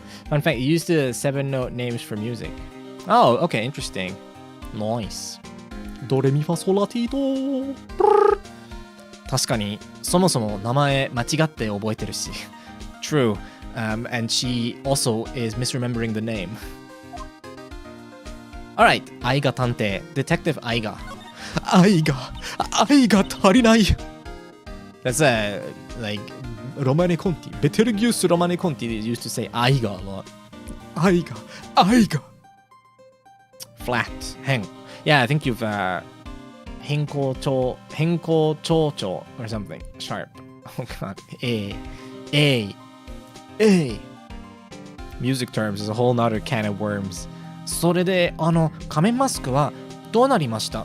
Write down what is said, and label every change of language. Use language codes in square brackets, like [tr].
[en] Fun fact, he used the 7-note names for music. Oh, okay, interesting. Nice. [ja] ドレミファソラティド。確かに、そもそも名前間違って覚えてるし。 [en] True. And she also is misremembering the name. [ja] Alright, 愛が探偵。 [en] Detective 愛が。 [ja] 愛が足りない。 [en] That's like Romane Conti. Betelgeuse Romane Conti used to say 愛が a lot. 愛が。Flat. Hang. Yeah, I think you've 変更長調 or something. Sharp. Oh god. A. Music terms is a whole nother can of worms. [ja] それで仮面マスクはどうなりました?